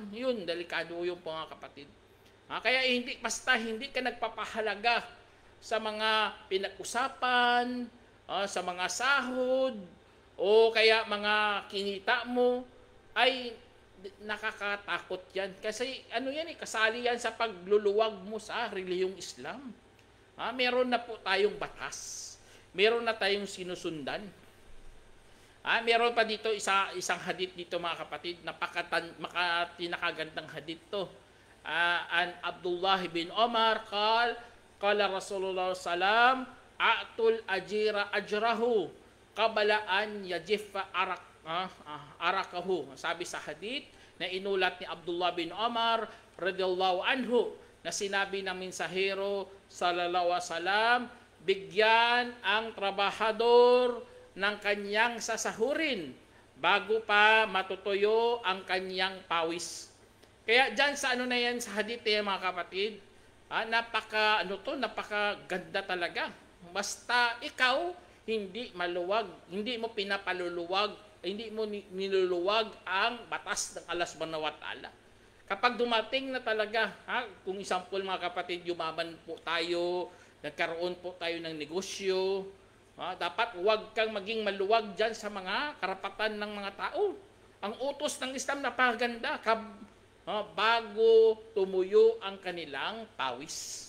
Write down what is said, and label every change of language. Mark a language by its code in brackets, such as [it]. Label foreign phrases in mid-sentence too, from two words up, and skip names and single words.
[tl] Yun, delikado yung mga kapatid. Kaya basta hindi ka nagpapahalaga sa mga pinag-usapan, sa mga sahod, o kaya mga kinita mo, ay nakakatakot yan. Kasi kasali yan sa pagluluwag mo sa relihiyong Islam. Meron na po tayong batas. Meron na tayong sinusundan. Meron pa dito isang hadith dito mga kapatid, tinakagandang hadith to. [ar] عن عبد الله بن عمر قال رسول الله سلم أعطوا الأجير أجره قبل أن يجف عرقه. [tl] Sabi sa hadith na inulat ni Abdullah bin Omar [ar] رضي الله عنه, [tl] na sinabi ng mensahero [ar] صلى الله عليه وسلم, [tl] bigyan ang trabahador ng kanyang sasahurin bago pa matutuyo ang kanyang pawis. Kaya dyan sa na yan, sa hadith yan mga kapatid, napakaganda talaga. Basta ikaw hindi maluwag, hindi mo pinapaluluwag, hindi mo niluluwag ang batas ng Allah [ar] سبحانه وتعالى. [tl] Kapag dumating na talaga, kung example mga kapatid, yumaman po tayo, nagkaroon po tayo ng negosyo, dapat huwag kang maging maluwag dyan sa mga karapatan ng mga tao. Ang utos ng Islam napakaganda, bago tumuyo ang kanilang pawis.